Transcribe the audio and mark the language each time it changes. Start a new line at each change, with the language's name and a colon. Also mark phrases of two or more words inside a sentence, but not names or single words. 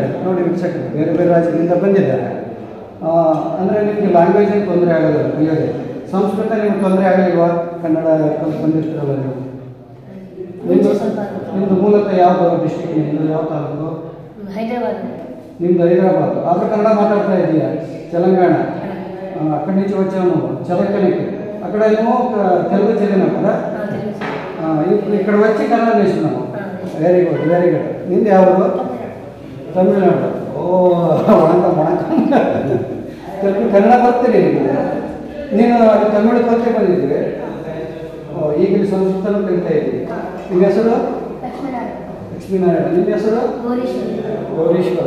Kannada: ನೋಡಿ ವೀಕ್ಷಕರು, ಬೇರೆ ಬೇರೆ ರಾಜ್ಯದಿಂದ ಬಂದಿದ್ದಾರೆ. ಅಂದರೆ ನಿಮಗೆ ಲ್ಯಾಂಗ್ವೇಜಿಗೆ ತೊಂದರೆ ಆಗೋದಿಲ್ಲ ಕಲಿಯೋದೇ. ಸಂಸ್ಕೃತ ನಿಮ್ಗೆ ತೊಂದರೆ ಆಗಲಿಲ್ವಾ? ಕನ್ನಡ ಬಂದಿರ್ತೀರಲ್ಲ ನೀವು. ನಿಮ್ಮದು ಮೂಲತಃ ಯಾವುದು ಡಿಸ್ಟಿಕ್? ನಿಮ್ಮದು ಯಾವ ತಾಲೂಕು? ಹೈದರಾಬಾದ್. ನಿಮ್ದು ಹೈದರಾಬಾದ್. ಆದರೂ ಕನ್ನಡ ಮಾತಾಡ್ತಾ ಇದೆಯಾ?
Telugu: ತೆಲಂಗಾಣ అక్కడి నుంచి వచ్చాము చదవడానికి. అక్కడ ఏమో తెలుగు చదివినాం కదా, ఇక్కడ వచ్చి కన్నడ నేర్చుకున్నాము.
English: very good, very good.
Kannada: నింది ಯಾವುದು? ತಮಿಳುನಾಡು. ಓ తెలుగు ಕನ್ನಡ ಬರ್ತೀರಿ ನಿಮಗೆ? ನೀನು ತಮಿಳು ಕಲಿತೆ ಬಂದಿದ್ದೀವಿ. ಈಗ ಸಂಸ್ಕೃತನೂ ಕಲಿತಾ ಇದ್ದೀವಿ. ನಿಮ್ಮ ಹೆಸರು? ಲಕ್ಷ್ಮೀನಾರಾಯಣ. ನಿಮ್ಮ ಹೆಸರು? ಗೌರೀಶ್ವರ.